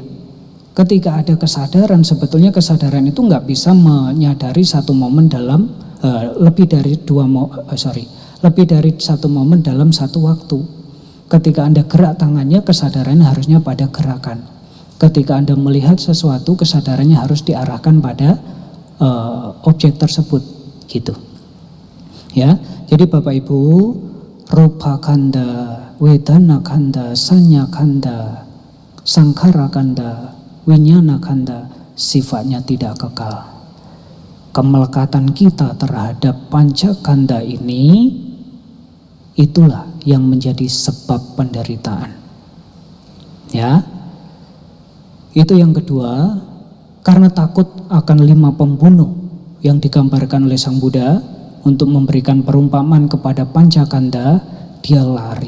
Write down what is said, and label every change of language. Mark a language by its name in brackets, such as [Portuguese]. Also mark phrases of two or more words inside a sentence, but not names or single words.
[Indonesian] Ketika ada kesadaran, sebetulnya kesadaran itu nggak bisa menyadari satu momen dalam lebih dari satu momen dalam satu waktu. Ketika Anda gerak tangannya, kesadarannya harusnya pada gerakan. Ketika Anda melihat sesuatu, kesadarannya harus diarahkan pada objek tersebut, gitu. Ya, jadi Bapak Ibu, [Pali] rupa kanda, wedana kanda, sanya kanda, sangkara kanda, winyana kanda, [Indonesian] sifatnya tidak kekal. Kemelekatan kita terhadap pancakanda ini, itulah yang menjadi sebab penderitaan. Ya, itu yang kedua. Karena takut akan 5 pembunuh yang digambarkan oleh Sang Buddha untuk memberikan perumpamaan kepada pancakanda, dia lari.